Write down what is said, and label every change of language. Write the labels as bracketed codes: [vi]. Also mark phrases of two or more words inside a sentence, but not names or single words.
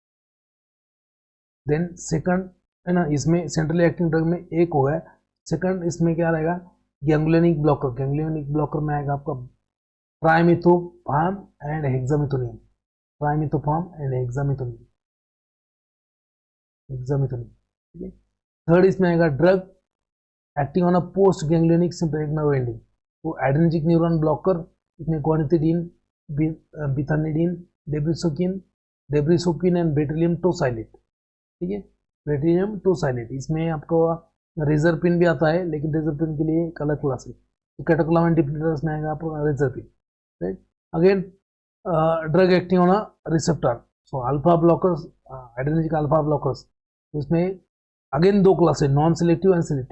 [en] then second, [hi] है ना, इसमें [en] centrally acting drug [hi] में एक हो गया, सेकंड इसमें क्या रहेगा, [en] ganglionic blocker [hi] में आएगा आपका [en] trimethaphan and hexamethonium, [hi] ठीक है। [en] third [hi] इसमें आएगा [en] drug acting on a post ganglionic sympathetic nerve ending, तो adrenergic neuron blocker, इसमें guanethidine, bethanidine, debrisoquine and bretylium tosylate, [hi] ठीक है, [en] bretylium tosylate. [hi] इसमें आपको रेजरपिन भी आता है, लेकिन रेजरपिन के लिए एक अलग क्लास है, तो [en] catecholamine depleters [hi] में आएगा आपको रेजरपिन, राइट। [en] again drug acting on a receptor, so alpha blockers, adrenergic alpha blockers, इसमें again 2 class है, non selective and selective।